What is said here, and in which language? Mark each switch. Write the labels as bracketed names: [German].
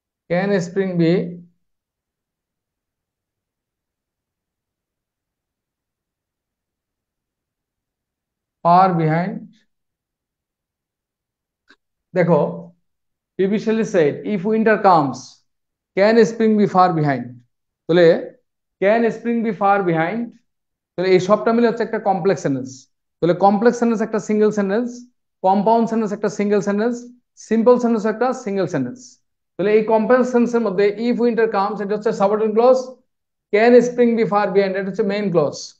[English] can spring be far behind? দেখো, PB Shelley said, if winter comes, can spring be far behind? [Bangla] তাহলে [English] can spring be far behind, [Bangla] তাহলে এই সবটা মিলে হচ্ছে একটা কমপ্লেক্স সেন্টেন্স। তাহলে কমপ্লেক্স সেন্টেন্স একটা সিঙ্গেল সেন্টেন্স, কম্পাউন্ড সেন্টেন্স একটা সিঙ্গেল সেন্টেন্স, সিম্পল সেন্টেন্স একটা সিঙ্গেল সেন্টেন্স। তাহলে এই কমপ্লেক্স সেন্টেন্সের মধ্যে [English] if winter comes [Bangla] এটা হচ্ছে subordinate clause, [English] can spring be far behind [Bangla] এটা হচ্ছে মেইন ক্লজ।